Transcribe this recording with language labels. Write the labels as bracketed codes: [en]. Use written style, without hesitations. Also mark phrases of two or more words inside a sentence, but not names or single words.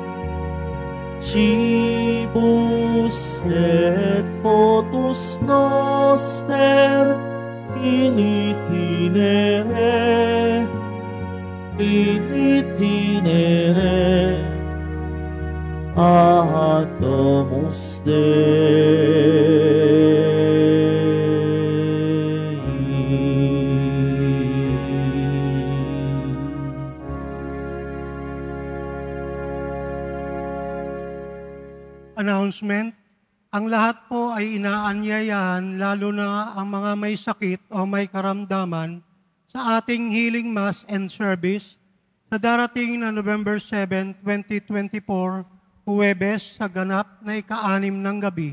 [la] Cibus et potus noster in itinere ad Domus Dei. [en] Announcement. [tl] Ang lahat po ay inaanyayahan, lalo na ang mga may sakit o may karamdaman, sa ating [en] healing mass and service [tl] sa darating na November 7, 2024, Huwebes sa ganap na ika-6 ng gabi.